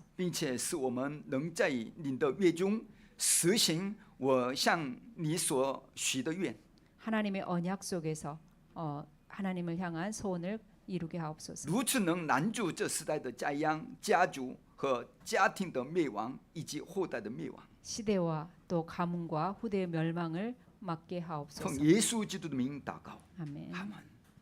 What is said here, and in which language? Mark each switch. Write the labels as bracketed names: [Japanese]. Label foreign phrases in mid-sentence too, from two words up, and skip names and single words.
[Chinese] 并且使我们能在你的约中实行我向你所许的愿。 [Korean] 하나님의 언약 속에서 하나님을 향한 소원을 이루게 하옵소서. [Chinese] 如此能拦住这时代的灾殃、家族和家庭的灭亡，以及后代的灭亡。 [Korean] 시대와 또 가문과 후대의 멸망을 막게 하옵소서. [Chinese] 奉耶稣基督的名祷告， [Korean] 아멘. [Chinese] 阿门。